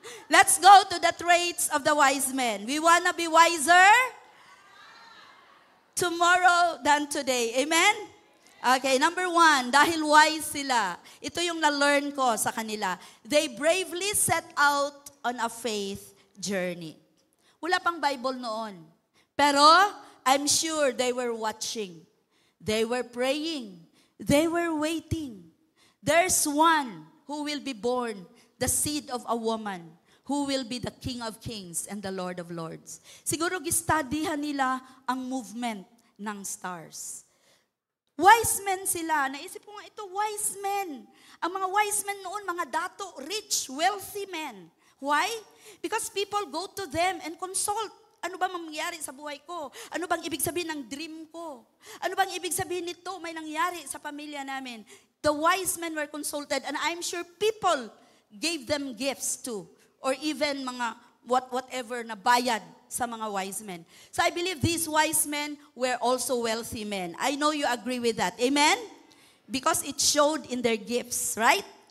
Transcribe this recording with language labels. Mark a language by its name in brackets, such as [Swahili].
[English] Let's go to the traits of the wise men. We want to be wiser tomorrow than today. Amen? Okay, number 1, [Filipino] dahil wise sila. Ito yung na-learn ko sa kanila. [English] They bravely set out on a faith journey. [Filipino] Wala pang Bible noon. Pero [English] I'm sure they were watching. They were praying. They were waiting. There's one who will be born, the seed of a woman, who will be the King of Kings and the Lord of Lords. [Filipino] Siguro gistudyhan nila ang movement ng stars. Wise men sila. Naisip ko nga ito, wise men. Ang mga wise men noon, mga dato, rich, wealthy men. [English] Why? Because people go to them and consult. [Filipino] Ano ba mangyayari sa buhay ko? Ano bang ibig sabihin ng dream ko? Ano bang ibig sabihin nito may nangyari sa pamilya namin? [English] The wise men were consulted, and I'm sure people gave them gifts too, or even mga whatever na bayad sa mga wise men. So I believe these wise men were also wealthy men. I know you agree with that. Amen? Because it showed in their gifts, right?